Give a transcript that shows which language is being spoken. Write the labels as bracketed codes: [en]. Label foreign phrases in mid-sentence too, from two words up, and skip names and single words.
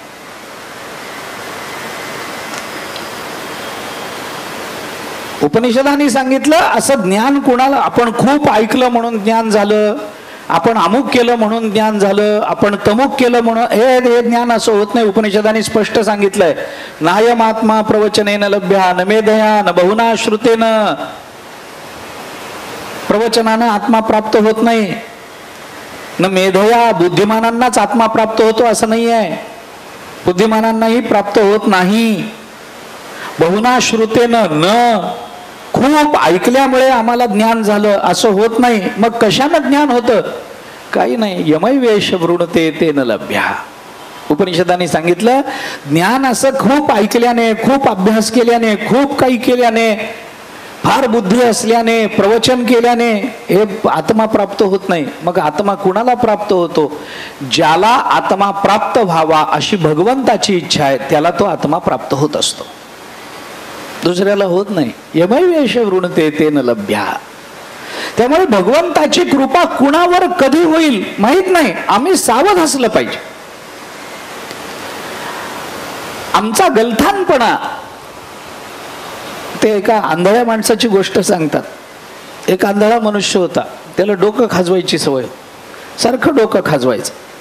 [mr] उपनिषदांनी सांगितलं असं ज्ञान कुणाला, आपण खूप ऐकलं म्हणून ज्ञान झालं, आपण अमुक केलं म्हणून ज्ञान झालं, आपण तमुक केलं म्हणून हे ज्ञान असं होत नाही. उपनिषदांनी स्पष्ट सांगितलंय, [sa] नायमात्मा प्रवचनेन लभ्या न मेधया न बहुना श्रुतेन. [mr] प्रवचनानं आत्मा प्राप्त होत नाही, [sa] न मेधया. [mr] बुद्धिमानांनाच आत्मा प्राप्त होतो असं नाही आहे, बुद्धिमानांनाही प्राप्त होत नाही. [sa] बहुना श्रुतेनं, [mr] न खूप ऐकल्यामुळे आम्हाला ज्ञान झालं असं होत नाही. मग कशानं ज्ञान होतं? काही नाही, [sa] यमैवेश वृणते तेन लभ्या. [mr] उपनिषदांनी सांगितलं ज्ञान असं खूप ऐकल्याने, खूप अभ्यास केल्याने, खूप काही केल्याने, फार बुद्धी असल्याने, प्रवचन केल्याने हे आत्मा प्राप्त होत नाही. मग आत्मा कुणाला प्राप्त होतो? ज्याला आत्मा प्राप्त व्हावा अशी भगवंताची इच्छा आहे त्याला तो आत्मा प्राप्त होत असतो, दुसऱ्याला होत नाही. [sa] यमैवेश वृणते तेन लभ्या. [mr] त्यामुळे भगवंताची कृपा कुणावर कधी होईल माहित नाही, आम्ही सावध असलं पाहिजे. आमचा गलथानपणा, ते एका आंधळ्या माणसाची गोष्ट सांगतात. एक आंधळा मनुष्य होता, त्याला डोकं खाजवायची सवय, सारखं डोकं खाजवायचं.